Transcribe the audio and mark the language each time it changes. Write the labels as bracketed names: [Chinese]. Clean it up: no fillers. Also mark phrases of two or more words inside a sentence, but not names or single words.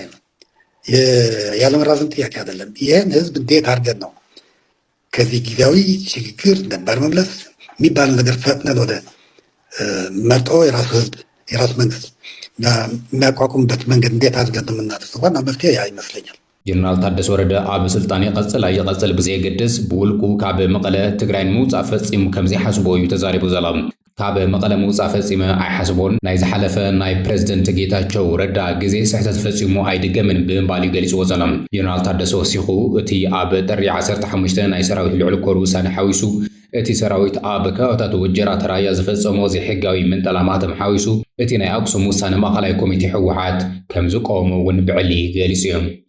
[Amharic] ያለመራዘም ጥያቄ አይደለም። ይህን ህዝብ እንዴት አድርገን ነው ከዚህ ጊዜያዊ ሽግግር ነባር መመለስ የሚባል ነገር ፈጥነን ወደ መርጦ የራሱ ህዝብ የራሱ መንግስት የሚያቋቁምበት መንገድ እንዴት አድርገን ነው የምናደርሰው? ዋና መፍትሄ ያ ይመስለኛል። [Tigrinya] ጀነራል ታደሰ ወረደ ኣብ ስልጣን ይቐፅል ብዘየገድስ ብውልቁ ካብ መቐለ ትግራይ ንምውፃእ ፈፂሙ ከምዘይሓስቦ እዩ ተዛሪቡ ዘላ። ካብ መቐለ ምውፃእ ፈፂመ ኣይሓስቦን ናይ ዝሓለፈ ናይ ፕሬዝደንት ጌታቸው ረዳ ግዜ ስሕተት ፈፂሙ ኣይድገምን ብምባል እዩ ገሊፅዎ ዘላ። ጀነራል ታደሰ ወሲኹ እቲ ኣብ ጥሪ 15 ናይ ሰራዊት ልዕሊ ኮር ውሳነ ሓዊሱ እቲ ሰራዊት ኣብ ከባቢታት ወጀራት ራያ ዝፈፀሞ ዘይሕጋዊ ምንጠላማት ሓዊሱ እቲ ናይ ኣክሱም ውሳነ ማእኸላይ ኮሚቴ ሕወሓት ከም ዝቀወሞ እውን ብዕሊ ገሊፁ እዮም።